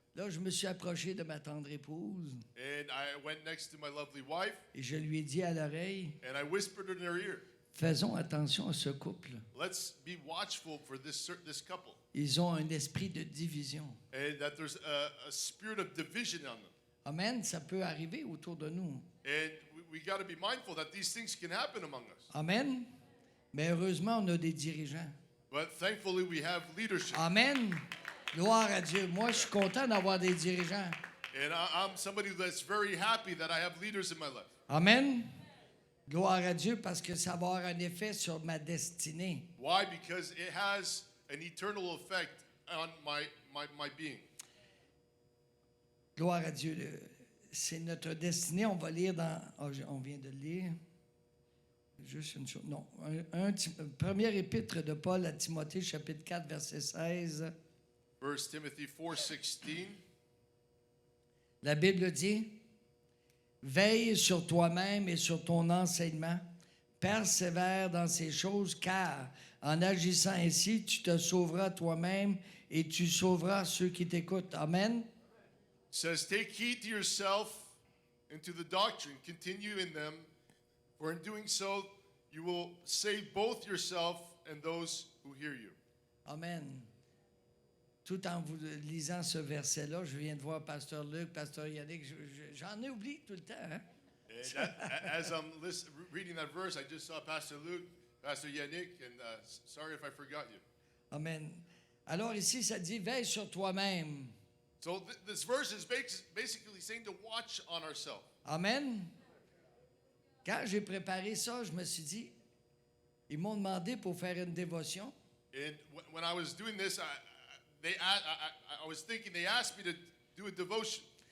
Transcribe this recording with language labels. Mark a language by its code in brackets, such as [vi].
[fr] Là, je me suis approché de ma tendre épouse [en] And I went next to my lovely wife, [fr] et je lui ai dit à l'oreille, [en] and I whispered in her ear, [fr] faisons attention à ce couple. [en] let's be watchful for this couple. [fr] Ils ont un esprit de division. [en] And that there's a spirit of division on them. [fr] Amen, ça peut arriver autour de nous. [en] And we got to be mindful that these things can happen among us. Amen. [fr] Mais heureusement, on a des dirigeants. [en] But thankfully, we have leadership. [fr] Amen. Gloire à Dieu. Moi, je suis content d'avoir des dirigeants. [en] And I'm somebody that's very happy that I have leaders in my life. Amen. [fr] Gloire à Dieu parce que ça va avoir un effet sur ma destinée. [en] Why? Because it has an eternal effect on my being. [fr] Gloire à Dieu. C'est notre destinée. On va lire dans... on vient de le lire. Juste une chose. Non. Première épître de Paul à Timothée, chapitre 4, verset 16. [en] 1 Timothy 4:16. [fr] La Bible dit, « Veille sur toi-même et sur ton enseignement, persévère dans ces choses, car en agissant ainsi, tu te sauveras toi-même et tu sauveras ceux qui t'écoutent. » Amen. [en] It says, take heed to yourself and to the doctrine, continue in them, for in doing so, you will save both yourself and those who hear you. Amen. [fr] Tout en vous lisant ce verset-là, je viens de voir Pasteur Luc, Pasteur Yannick, j'en ai oublié tout le temps. Hein? [en] And as I'm reading that verse, I just saw Pastor Luke, Pastor Yannick, and sorry if I forgot you. Amen. [fr] Alors ici, ça dit, veille sur toi-même. [en] So this verse is basically saying to watch on ourselves. Amen. [fr] Quand j'ai préparé ça, je me suis dit, ils m'ont demandé pour faire une dévotion. [en] And when I was doing this, I was thinking they asked me to do a devotion.